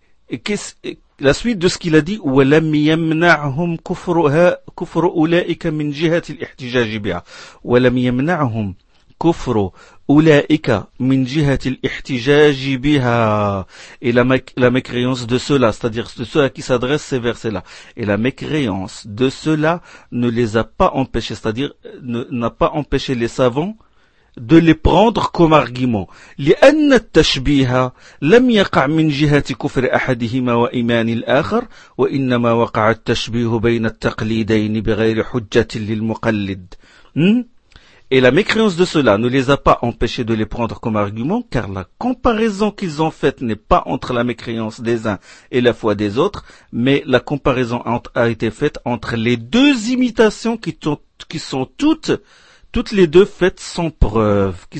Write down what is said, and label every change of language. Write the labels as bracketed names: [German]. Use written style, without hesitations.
[French] Et la suite de ce qu'il a dit, [Arabic] وَلَمْ يَمْنَعْهُمْ كُفْرُ أُولَئِكَ مِنْ جِهَةِ الْإِحْتِجَاجِ بِهَا وَلَمْ يَمْنَعْهُمْ كُفْرُ أُولَئِكَ مِنْ جِهَةِ الْإِحْتِجَاجِ بِهَا. [French] Et la mécréance de ceux-là, c'est-à-dire de ceux à qui s'adressent ces versets-là, et la mécréance de ceux-là ne les a pas empêchés, c'est-à-dire n'a pas empêché les savants de les prendre comme argument. [Arabic] لأن التشبيه لم يقع من جهة كفر أحدهما وإيمان الآخر وإنما وقع التشبيه بين التقليدين بغير حجة للمقلد. [French] Et la mécréance de cela ne les a pas empêchés de les prendre comme argument, car la comparaison qu'ils ont faite n'est pas entre la mécréance des uns et la foi des autres, mais la comparaison a été faite entre les deux imitations qui sont toutes les deux faites sans preuve.